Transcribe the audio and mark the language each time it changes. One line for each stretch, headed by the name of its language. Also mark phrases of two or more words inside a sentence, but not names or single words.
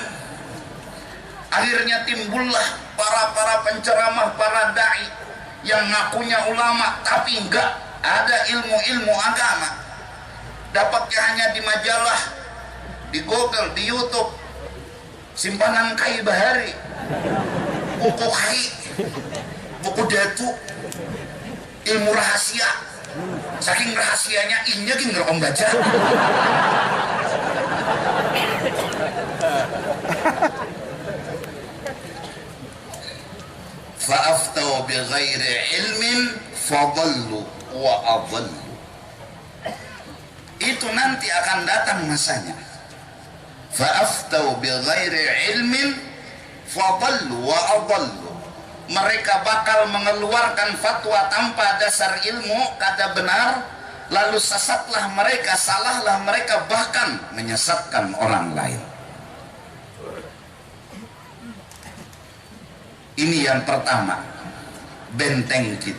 Indonesian: Akhirnya timbullah para penceramah, para dai yang ngakunya ulama tapi enggak ada ilmu agama. Dapatnya hanya di majalah, di Google, di YouTube, simpanan Kai Bahari, buku Kai, buku Datu, ilmu rahasia. Saking rahasianya innya gini ngerekam baca.
Arabic: فأفتوا بغير علم فضلوا وأضلوا.
Indonesian: Itu nanti akan datang masanya.
Arabic: فأفتوا بغير علم فضلوا وأضلوا.
Indonesian: Mereka bakal mengeluarkan fatwa tanpa dasar ilmu, kada benar, lalu sesatlah mereka, salahlah mereka, bahkan menyesatkan orang lain. Ini yang pertama, benteng kita.